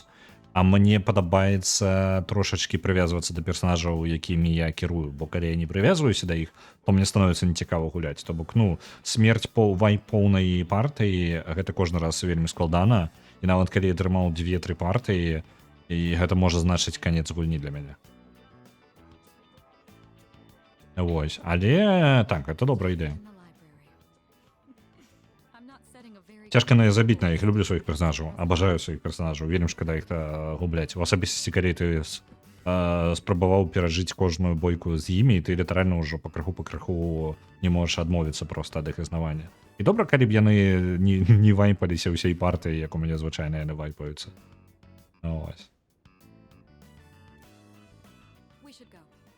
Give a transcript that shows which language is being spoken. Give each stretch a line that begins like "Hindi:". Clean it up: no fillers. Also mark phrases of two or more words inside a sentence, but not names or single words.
Belarusian: А мне падабаецца трошачкі прывязвацца да персанажаў, якімі я кірую, бо калі я не прывязваюся да іх, то мне становіцца нецікава гуляць. То бок, ну, смерць поўнай партыі, гэта кожны раз вельмі складана, і нават калі я атрымаў 2-3 партыі, і гэта можа значыць канец гульні для мяне. Вось, але так, гэта добрая ідэя.
English: In the library. I'm not setting a very
Belarusian: Цяжка на забіць на іх, люблю сваіх персонажаў, абажаю сваіх персонажаў, вельмі шкада іх губляць. У асабістасці, калі ты спрабаваў перажыць кожную бойку з імі, і ты літаральна ўжо пакрыху не можаш адмовіцца проста ад іх існавання. І добра, калі б яны не вайпаліся ўсей партыі, як у мяне звычайна яны вайпаюцца. Ось.
English: We should go.